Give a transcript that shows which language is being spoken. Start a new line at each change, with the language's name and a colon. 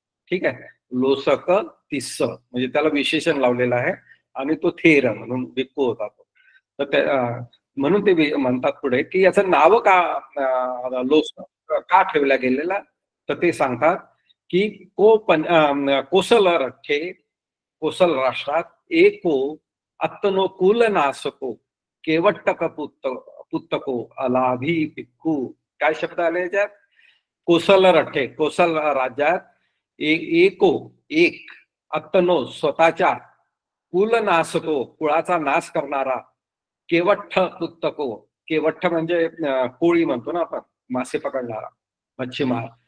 Marathi: ठीक आहे, लोसक तिस्स म्हणजे त्याला विशेषण लावलेलं आहे आणि तो थेर म्हणून भिक्खू होता तो. तर म्हणून ते म्हणतात पुढे की याचं नाव का लोसक का ठेवलं गेलेलं. तर ते सांगतात की
Pali: कोसल रखे
Marathi: कोसल राष्ट्रात
Pali: एको अत्तनो कुल नासको केवट्टक पुत्तको अलाभी भिक्खू.
Marathi: काय शब्द आले याच्यात?
Pali: कोसल रठे,
Marathi: कोसल राज्यात एको एक
Pali: अत्तनो
Marathi: स्वतःच्या
Pali: कुल नासको
Marathi: कुळाचा नाश करणारा
Pali: केवट्ठ पुत्तको,
Marathi: केवट्ठ म्हणजे कोळी म्हणतो ना आपण, मासे पकडणारा मच्छीमार.